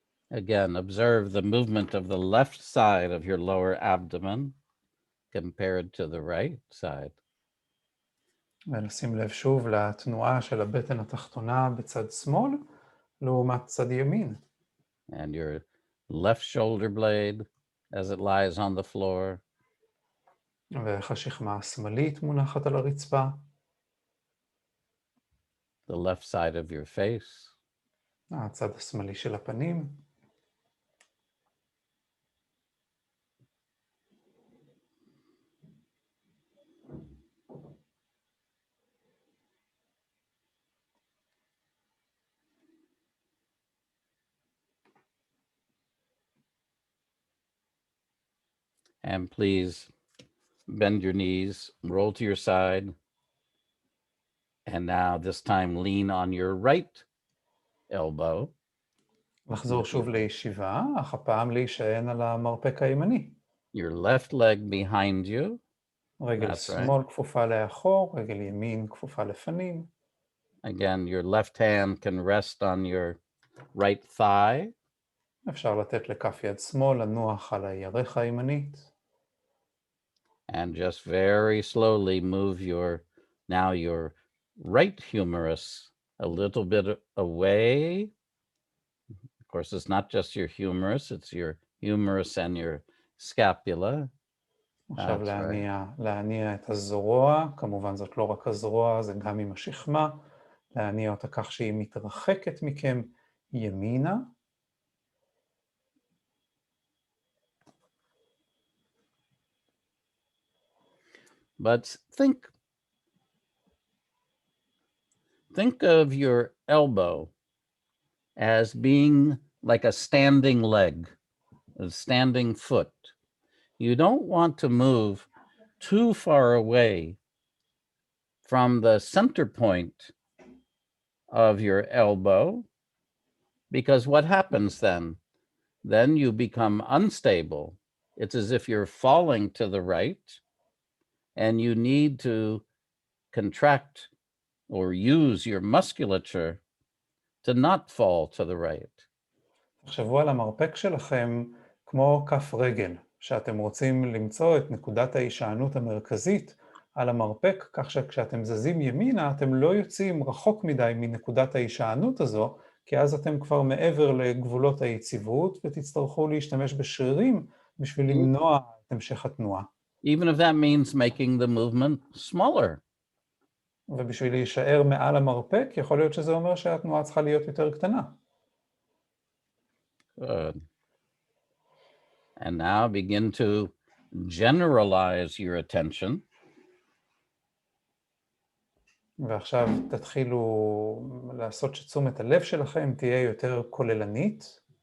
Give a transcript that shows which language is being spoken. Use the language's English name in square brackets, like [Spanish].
[English] Again, observe the movement of the left side of your lower abdomen compared to the right side. [Hebrew] ונשים לב שוב לתנועה של הבטן התחתונה בצד שמאל, לעומת צד ימין. [English] And your left shoulder blade as it lies on the floor. [Hebrew] ואיך השכמה השמאלית מונחת על הרצפה. [English] The left side of your face. [Hebrew] הצד השמאלי של הפנים. [English] And please bend your knees, roll to your side. And now this time lean on your right elbow. [Hebrew] לחזור שוב לישיבה, אך הפעם להישען על המרפק הימני. [English] Your left leg behind you. [Hebrew] רגל שמאל כפופה לאחור, רגל ימין כפופה לפנים. [English] Again, your left hand can rest on your right thigh. [Hebrew] אפשר לתת לכף יד שמאל לנוח על הירך הימנית. [English] And just very slowly move your right humerus a little bit away. Of course, it's not just your humerus, it's your humerus and your scapula. [Hebrew] עכשיו להניע את הזרוע, כמובן זאת לא רק הזרוע, זה גם עם השכמה, להניע אותה כך שהיא מתרחקת מכם ימינה. [English] But think of your elbow as being like a standing leg, a standing foot. You don't want to move too far away from the center point of your elbow, because what happens then? Then you become unstable. It's as if you're falling to the right, and you need to contract or use your musculature to not fall to the right. [Hebrew] תחשבו על המרפק שלכם כמו כף רגל, שאתם רוצים למצוא את נקודת ההישענות המרכזית על המרפק, כך שכשאתם זזים ימינה, אתם לא יוצאים רחוק מדי מנקודת ההישענות הזו, כי אז אתם כבר מעבר לגבולות היציבות, ותצטרכו להשתמש בשרירים בשביל למנוע את המשך התנועה. [English] Even if that means making the movement smaller. [Hebrew] ובשביל להישאר מעל המרפק, יכול להיות שזה אומר שהתנועה צריכה להיות יותר קטנה. [English] Good. And now begin to generalize your attention. [Hebrew] ועכשיו תתחילו לעשות שתשומת הלב שלכם תהיה יותר כוללנית.